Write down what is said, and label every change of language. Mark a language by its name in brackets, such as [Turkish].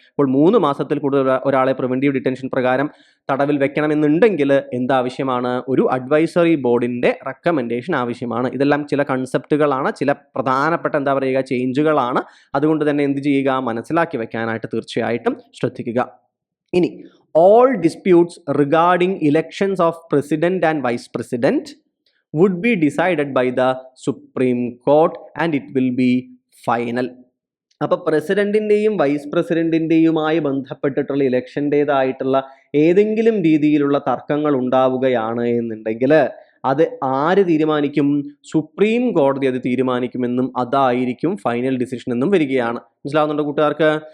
[Malayalam] അപ്പോൾ 3 മാസത്തിൽ കൂടുതൽ ഒരാളെ പ്രിവെന്റീവ് ഡിറ്റൻഷൻ പ്രകാരം തടവിൽ വെക്കണമെന്നുണ്ടെങ്കിൽ എന്താവശ്യമാണ്, ഒരു അഡ്വൈസറി ബോർഡിന്റെ റെക്കമെൻഡേഷൻ ആവശ്യമാണ്. ഇതെല്ലാം ചില കൺസെപ്റ്റുകളാണ്, ചില പ്രധാനപ്പെട്ട എന്താ പറയുക ചേഞ്ചുകളാണ്. അതുകൊണ്ട് തന്നെ എന്ത് ചെയ്യുക, മനസ്സിലാക്കി വെക്കാനായിട്ട് തീർച്ചയായിട്ടും ശ്രദ്ധിക്കുക. ഇനി [English] all disputes regarding elections of president and vice president would be decided by the Supreme Court and it will be final. [Malayalam] അപ്പോൾ പ്രസിഡന്റിൻ്റെയും വൈസ് പ്രസിഡന്റിൻ്റെയുമായി ബന്ധപ്പെട്ടിട്ടുള്ള ഇലക്ഷൻ്റെതായിട്ടുള്ള ഏതെങ്കിലും രീതിയിലുള്ള തർക്കങ്ങൾ ഉണ്ടാവുകയാണ് എന്നുണ്ടെങ്കിൽ അത് ആര് തീരുമാനിക്കും? സുപ്രീം കോടതി അത് തീരുമാനിക്കുമെന്നും അതായിരിക്കും ഫൈനൽ ഡിസിഷൻ എന്നും വരികയാണ്. മനസ്സിലാവുന്നുണ്ടോ കൂട്ടുകാർക്ക്?